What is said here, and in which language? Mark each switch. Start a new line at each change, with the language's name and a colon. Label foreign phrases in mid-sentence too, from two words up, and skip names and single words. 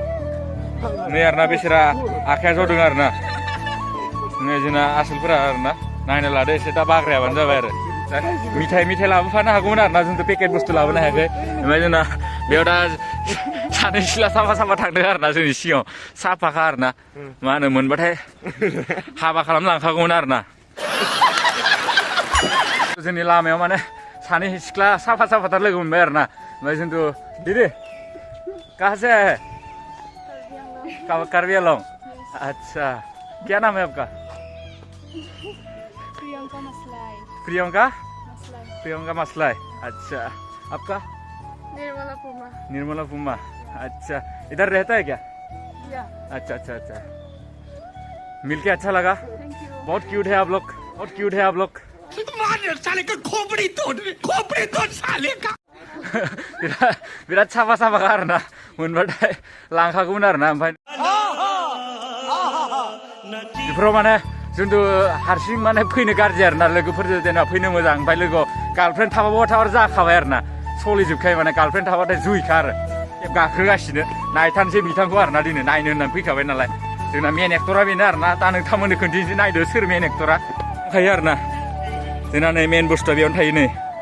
Bodo: नै आरो ना बेसोरा आखाइया जदों आरो ना नै जोंना आसोलफोरा आरो ना नायनो लादो एसे दा बाग्रायाबानो जाबाय आरो मिथाइ लाबोफानो हागौमोन आरोना जोंथ' पेकेट बुस्थु लाबोनो हायाखै ओमफ्राय जोंना बेयाव दा सानै सिख्ला साफा थांदों आरोना जोंनि सिगाङाव साफाखा आरोना मा होनो मोनबाथाय हाबा खालामलांखागौमोन आरोना जोंनि लामायाव माने सानै सिख्ला साफाथार लोगो मोनबाय आरोना ओमफ्य जोंथ'
Hindi: दीदी कहाँ से है कार्बी आंलं अच्छा क्या नाम है आपका प्रियंका मसलाई अच्छा आपका निर्मला पुमा अच्छा इधर रहता है क्या अच्छा मिलके अच्छा लगा बहुत क्यूट है आप लोग साले का खोपड़ी तोड़ साले का बिराद
Bodo: साफा आरोना मोनबाथाय लांखागौमोन आरोना ओमफ्राय बेफोराव माने जोंथ' हारसिं माने फैनो गाज्रि आरोना लोगोफोरजों जेनेबा फैनो मोजां ओमफ्राय लोगोआव गार्लफ्रेन्ड थाबाबो जाखाबाय आरोना सोलिजोबखायो माने गार्लफ्रेन्ड थाबाथाय जुइखा आरो गाखोगासिनो नायथारनोसै बिथांखौ आरोना दिनै नायनो होननानै फैखाबाय नालाय जोंना
English: main actor
Bodo: बेनो आरोना दा नोंथांमोननो खोन्थिनोसै नायदो सोर
English: main actor
Bodo: दंखायो आरोना जोंना नै मेन बुस्थुआ बेयावनो थायो नै